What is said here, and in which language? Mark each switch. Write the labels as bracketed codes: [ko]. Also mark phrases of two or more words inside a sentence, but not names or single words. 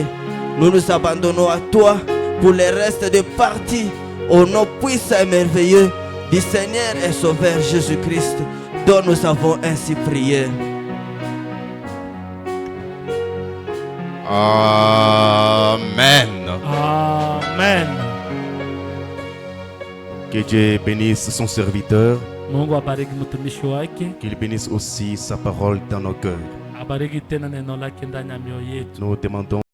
[fr] Nous nous abandonnons à toi pour le reste des parties, au nom puissant et merveilleux du Seigneur et Sauveur Jésus-Christ, dont nous avons ainsi prié. Amen. Amen. Que Dieu bénisse son serviteur. [sw] Mungu abariki mtumishi wake. [fr] Qu'il bénisse aussi sa parole dans nos cœurs. [sw] Abariki tena neno lake ndani ya mioyo yetu. [fr] Nous demandons